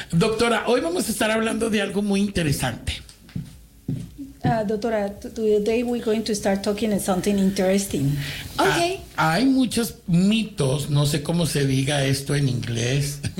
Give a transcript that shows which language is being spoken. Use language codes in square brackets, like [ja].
[es] Doctora, hoy vamos a estar hablando de algo muy interesante. [en] Doctora, today we're going to start talking about something interesting. Okay. [es] Hay muchos mitos. No sé cómo se diga esto en inglés.